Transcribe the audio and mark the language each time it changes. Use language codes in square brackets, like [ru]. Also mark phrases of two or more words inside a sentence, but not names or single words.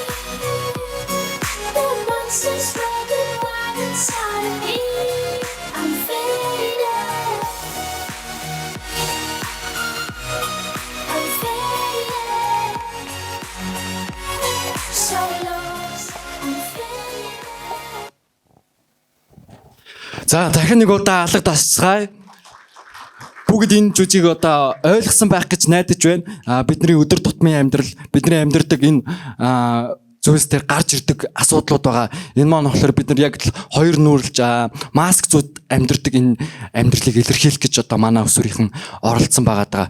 [en] The monsters running wild inside of me. I'm faded. I'm faded. So lost. I'm faded. [mn] За дахин нэг удаа алга тасцгаая. Бүгд энэ жүжиг одоо ойлгосон байх гэж найдаж байна. Бидний өдөр тутмын амьдрал, бидний амьдардаг энэ зүйлс дээр гарч ирдэг асуудлууд байгаа. Энэ маань болохоор бид нар яг л хоёр нүүрлж маск зүүд амьдрдаг энэ амьдралыг илэрхийлэх гэж одоо манай өсвөрийнхэн оролцсон байгаа даа.